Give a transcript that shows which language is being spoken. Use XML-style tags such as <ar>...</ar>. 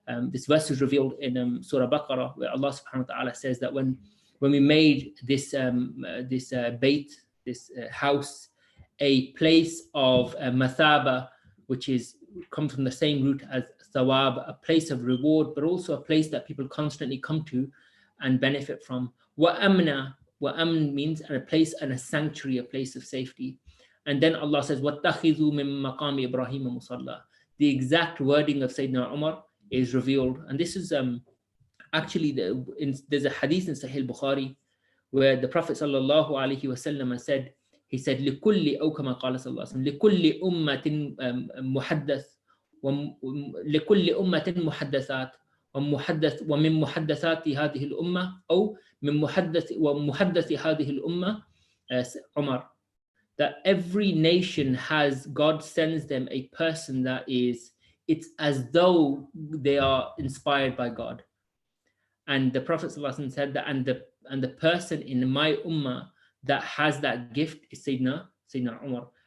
<en>This verse is revealed in Surah Baqarah, where Allah subhanahu wa ta'ala says that when we made this bayt, this house, a place of mathaba, which comes from the same root as thawab, a place of reward, but also a place that people constantly come to and benefit from. Wa amn means a place and a sanctuary, a place of safety. And then Allah says,</en> <ar>وَاتَّخِذُوا مِن مَّقَامِ إِبْرَاهِيمَ مُصَلًّى.</ar> <en>The exact wording of Sayyidina Umar is revealed. And this is actually, there's a hadith in Sahih Bukhari where the Prophet sallallahu alaihi wasallam said, he said,</en> <ar>لِكُلِّ أو كما قال صلى الله عليه وسلم لِكُلِّ أمة محدث لكل أمة محدثات ومن محدثات هذه الأمة أو من محدث هذه الأمة عمر.</ar> <en>That every nation has, God sends them a person that is, it's as though they are inspired by God. And the Prophet ﷺ said that, and the person in my ummah that has that gift is Sayyidina Umar.</en>